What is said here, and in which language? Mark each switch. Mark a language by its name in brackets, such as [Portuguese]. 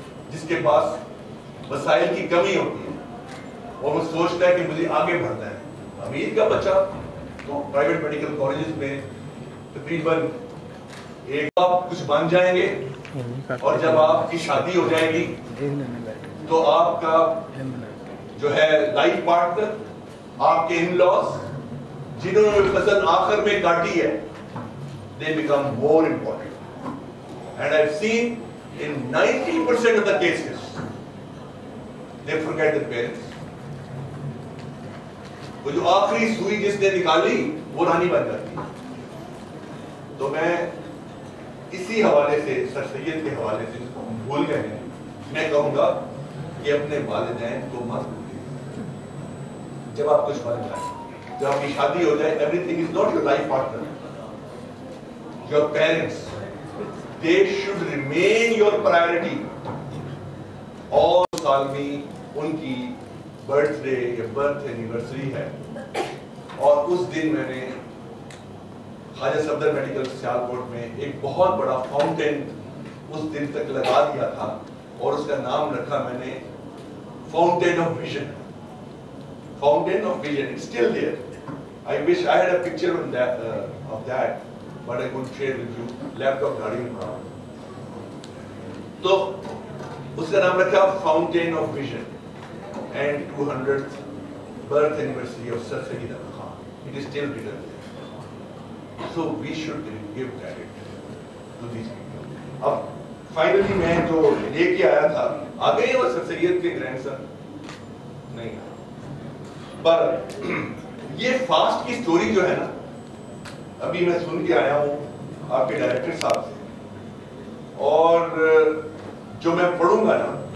[Urdu] جس کے پاس وسائل کی کمی ہوتی ہے اور وہ سوچتا ہے کہ مجھے آگے بڑھنا ہے۔ امیر کا بچہ تو پرائیویٹ میڈیکل کالجز میں تقریباً ایک آپ کچھ بن جائیں گے، اور جب آپ کی شادی ہو جائے گی تو آپ کا جو ہے لائف پارٹنر، آپ کے ان لاز جنہوں نے فصل آخر میں کاٹی ہے، [English] they become more important. And I've seen in 90% of the cases, they forget their parents. [Urdu] وہ جو آخری سوئی جس نے نکالی وہ رانی بن جاتی ہے۔ تو میں اسی حوالے سے، سر سید کے حوالے سے جس کو ہم بھول گئے ہیں، میں کہوں گا کہ اپنے والدین کو مت بھولیے۔ جب آپ کچھ بن جائیں، جب آپ کی شادی ہو جائے، [English] everything is not your life partner. Your parents, they should remain your priority. [Urdu] اور سال میں ان کی برتھ ڈے یا برتھ اینیورسری ہے، اور اس دن میں نے خواجہ صفدر میڈیکل سیالکوٹ میں ایک بہت بڑا فاؤنٹین اس دن تک لگا دیا تھا، اور اس کا نام رکھا میں نے fountain of vision. Fountain of vision, [English] it's still there. I wish I had a picture of that, but I couldn't share with you. [Urdu] Laptop گاڑی میں پڑا۔ تو اس کا نام رکھا fountain of vision [English] and 200th birth anniversary of Sir Sayyid Ahmad Khan. It is still written there. So we should give credit to these people. [Urdu] اب finally میں جو لے کے آیا تھا، آ گئے وہ سر سید کے گرینڈ سن نہیں، پر یہ فاسٹ کی سٹوری جو ہے نا، ابھی میں سن کے آیا ہوں آپ کے ڈائریکٹر صاحب سے، اور جو میں پڑھوں گا نا،